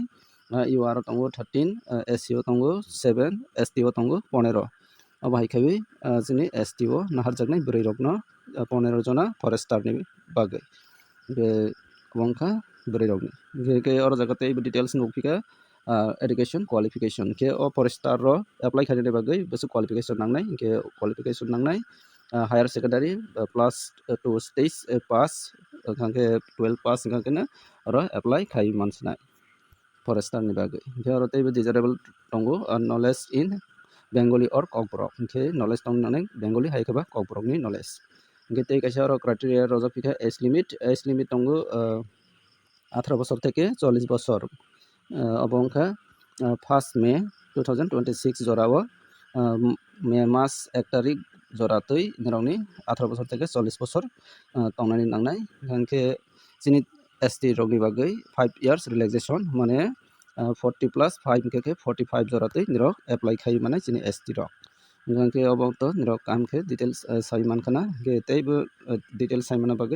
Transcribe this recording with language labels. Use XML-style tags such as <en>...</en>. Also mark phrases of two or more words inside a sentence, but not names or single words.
<trp>UR tongo 13 SC o tongo 7 ST o tongo 15 bahai khaiwi chini ST o na harjaknai boroi rok no 15 jona forester ni bagui obongkha boroi rok ni ke oro jaga tei details nugpika</trp> <en>education qualification</en> <trp>ke o forester ro apply khainani bagui bosu qualification nangnai ke qualification nangnai</trp> <en>higher secondary plus 2 stage pass</en> <trp>hingke 12 pass hingke na oro apply khai mansnai forester ni bagui hingke oro tei desirable tongo</trp> <en>knowledge in Bengali or kokborok</en> <trp>hingke knowledge tongnani Bengali hai khaba kokborok ni knowledge hingke tei kaisa oro criteria rojak pika age limit tongo</trp> <bn>18 বছর থেকে 40 বছর</bn> <trp>obongkha 1 May 2026 jorao May mas 1 tarik joratui nirokni</trp> <bn>18 বছর থেকে 40 বছর</bn> <trp>tongnani nangnai hingke chini ST rokni bagui</trp> <en>5 years relaxation</en> <trp>mane 40 plus 5 hingke 45 joratui nirok apply khai mane chini ST rok hingke obong to nirok kamkhe details sai mankhana hingke teibo details sai mana bagui</trp>